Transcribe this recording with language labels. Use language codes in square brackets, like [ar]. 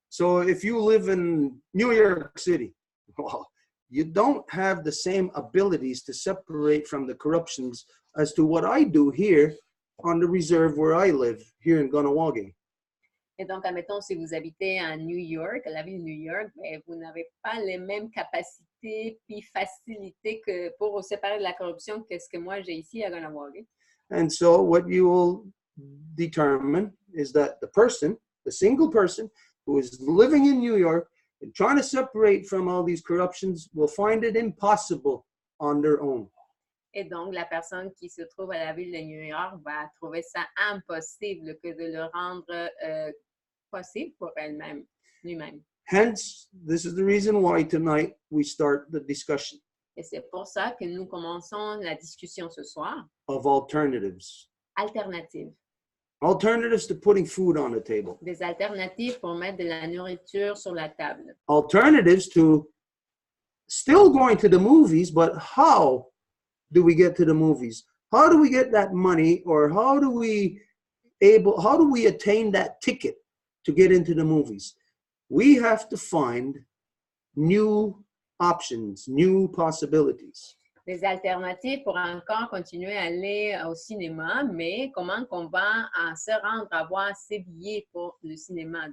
[en] So if you live in New York City, well, you don't have the same abilities to separate from the corruptions as to what I do here on the reserve where I live, here in Ganawagi. [fr] Et donc, admettons, si vous habitez à New York, à la ville de New York, ben, vous n'avez pas les mêmes capacités qualité puis facilité que pour séparer de la corruption que ce que moi j'ai ici à Ganawagi. [en] And so what you will determine is that the single person who is living in New York and trying to separate from all these corruptions will find it impossible on their own. [fr] Et donc, la personne qui se trouve à la ville de New York va trouver ça impossible que de le rendre possible pour elle-même, lui-même. [en] Hence, this is the reason why tonight we start the discussion [fr] Et c'est pour ça que nous commençons la discussion ce soir. [en] of alternatives. [fr] Alternatives. [en] Alternatives to putting food on the table. [fr] Des alternatives pour mettre de la nourriture sur la table. [en] Alternatives to still going to the movies, but how do we get to the movies? How do we get that money, or how do we attain that ticket to get into the movies? We have to find new options, new possibilities. [fr] Des alternatives pour encore continuer à aller au cinéma, mais comment qu'on va se rendre à avoir ces billets pour le cinéma?